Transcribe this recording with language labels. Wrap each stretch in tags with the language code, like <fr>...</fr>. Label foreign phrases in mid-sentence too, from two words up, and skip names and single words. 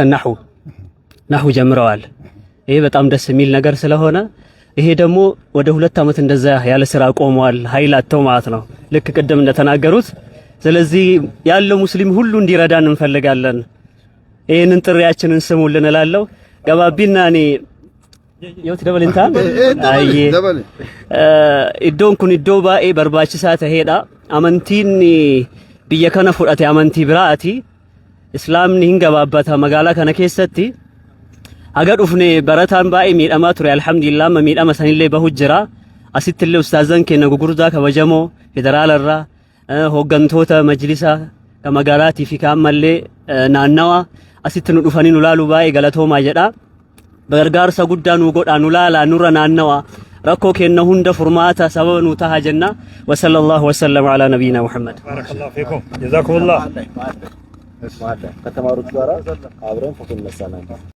<am>ናሁ ጀምረዋል። ይሄ በጣም ደስ የሚል ነገር ስለሆነ ይሄ ደግሞ ወደ 2 ዓመት እንደዛ ያለ ስራ ቆመዋል፣ ኃይል አጥተው ማለት ነው ልክ ቅድም እንደተናገሩት። ስለዚህ ያለው ሙስሊም ሁሉ እንዲረዳን እንፈልጋለን። ይሄንን ጥሪያችንን ስሙልን እላለሁ። ገባቢና እኔ</am> <om>yooti dabalintaan iddoon kun iddoo baay'ee barbaachisaa ta'eedha. Amantiin biyya kana fudhate amantii biraati. Islaamni hin gabaabbata magaalaa kana keessatti. Haga dhufne barataan baay'ee miidhamaa ture, alhamdulillah amma miidhama sanillee bahu jira. Asitti illee ustaazan keenya gugurdaa kabajamoo federaalarraa hooggantoota majlisaa kan magaalaatii fi kan ammallee naannawa asitti nu dhufanii nu laaluu baay'ee galatoomaa jedha. Gargaarsa guddaa nu godha nu laala nurra naannawa rakkoo kenna hunda furmaata sababa nu taha jenna.</om> <ar>وصلى الله وسلم على نبينا محمد. بارك الله فيكم جزاكم الله.</ar> <am>ከተማሪዎች ጋራ አብረን ፎቶ እንነሳለን።</am>